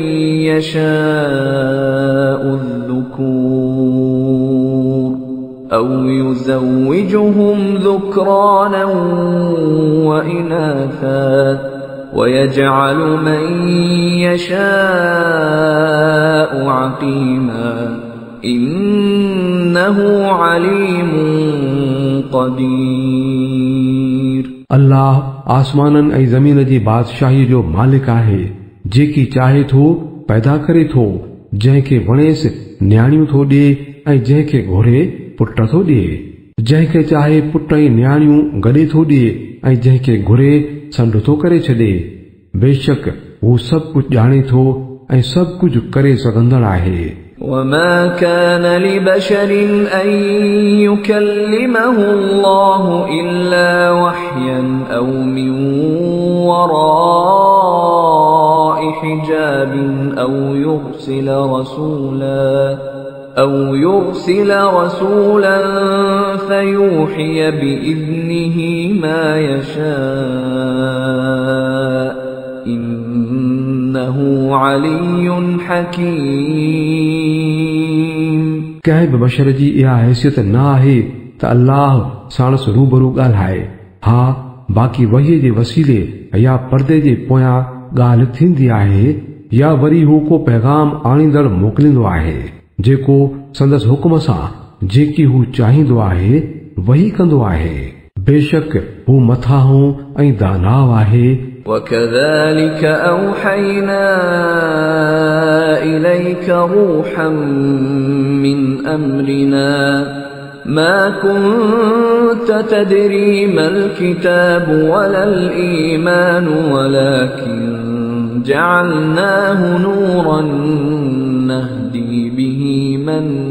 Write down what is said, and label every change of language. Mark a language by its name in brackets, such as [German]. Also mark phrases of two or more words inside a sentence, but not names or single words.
[Arabic] यशाउ الذكور أو يزوجهم ذكرانا وإناثا ويجعل من يشاء عقيما إنه عليم قدير। [Sindhi] अल्लाह आसमाननि ऐं ज़मीन जी बादशाही जो मालिक आहे, जेकी चाहे थो पैदा करे थो, जंहिंखे वणेसि न्याणियूं थो ॾिए ऐं जंहिंखे घुरे पुट थो ॾिए, जंहिंखे चाहे पुट ऐं न्याणियूं गॾे थो ॾिए ऐं जंहिंखे घुरे संड थो करे छॾे। बेशक हू सभु कुझु ॼाणे थो ऐं सभु कुझु करे सघंदड़ आहे। [Arabic] وما كان لبشر أن يكلمه الله إلا وحيا أو من وراء حجاب أو يرسل رسولا فيوحي بإذنه ما يشاء إنه علي حكيم। [Sindhi] कंहिं बि बशर जी इहा हैसियत न आहे त अल्लाह साणस रूबरू ॻाल्हाए। हा, बाक़ी वहीअ जे वसीले या पर्दे जे पोयां ॻाल्हि थींदी आहे, या वरी हू को पैगाम आणींदड़ मोकिलींदो आहे जेको संदसि हुकुम सां जेकी हू चाहींदो आहे वही कंदो आहे। बेशक हू मथां ऐं दानाव आहे। [Arabic] وكذلك أوحينا إليك روحا من أمرنا ما كنت تدري ما الكتاب ولا الإيمان ولكن جعلناه نورا نهدي به من